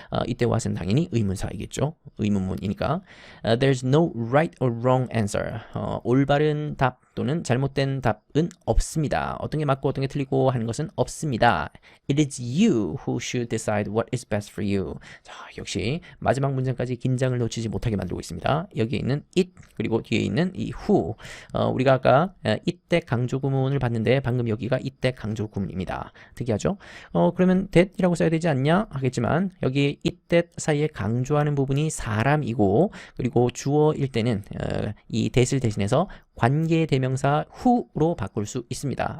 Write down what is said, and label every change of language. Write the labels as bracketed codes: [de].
[ko] 이때 what은 당연히 의문사이겠죠. 의문문이니까. [en] There's no right or wrong answer. [ko] 올바른 답 또는 잘못된 답은 없습니다. 어떤 게 맞고 어떤 게 틀리고 하는 것은 없습니다. [en] It is you who should decide what is best for you. [ko] 자, 역시 마지막 문장까지 긴장을 놓치지 못하게 만들고 있습니다. 여기에 있는 it 그리고 뒤에 있는 이 who. 우리가 아까 이때 강조 구문을 봤는데 방금 여기가 이때 강조 구문입니다. 특이하죠? 그러면 that이라고 써야 되지 않냐 하겠지만 여기 it, that 사이에 강조하는 부분이 사람이고 그리고 주어일 때는 이 that을 대신해서 관계 대명사 who로 바꿀 수 있습니다.